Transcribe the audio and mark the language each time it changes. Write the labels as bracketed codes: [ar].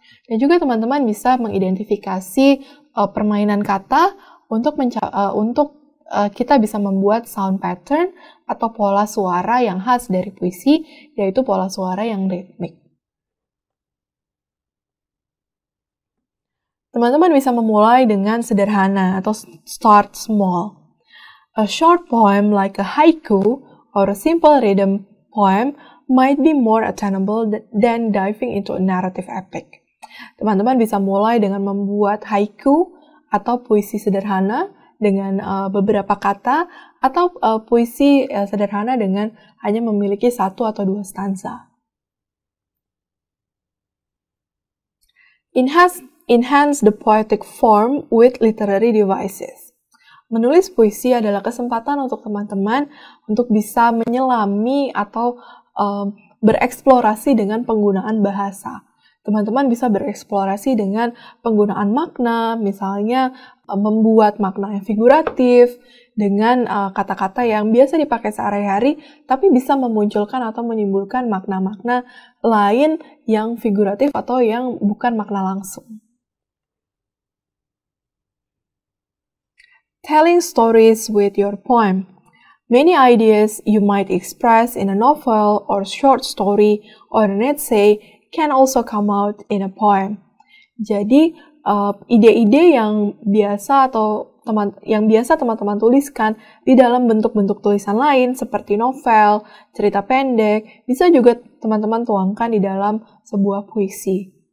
[id] Dan juga teman-teman bisa mengidentifikasi permainan kata untuk kita bisa membuat sound pattern atau pola suara yang khas dari puisi, yaitu pola suara yang ritmik. Teman-teman bisa memulai dengan sederhana atau [en] start small. A short poem like a haiku or a simple rhythm poem might be more attainable than diving into a narrative epic. [id] Teman-teman bisa mulai dengan membuat haiku atau puisi sederhana dengan beberapa kata atau puisi sederhana dengan hanya memiliki 1 atau 2 stanza. [en] Enhance the poetic form with literary devices. [id] Menulis puisi adalah kesempatan untuk teman-teman untuk bisa menyelami atau bereksplorasi dengan penggunaan bahasa. Teman-teman bisa bereksplorasi dengan penggunaan makna, misalnya membuat makna yang figuratif dengan kata-kata yang biasa dipakai sehari-hari, tapi bisa memunculkan atau menimbulkan makna-makna lain yang figuratif atau yang bukan makna langsung. [en] Telling stories with your poem. Many ideas you might express in a novel or short story or an essay can also come out in a poem. [id] Jadi, ide-ide yang biasa teman-teman tuliskan di dalam bentuk-bentuk tulisan lain seperti novel, cerita pendek, bisa juga teman-teman tuangkan di dalam sebuah puisi.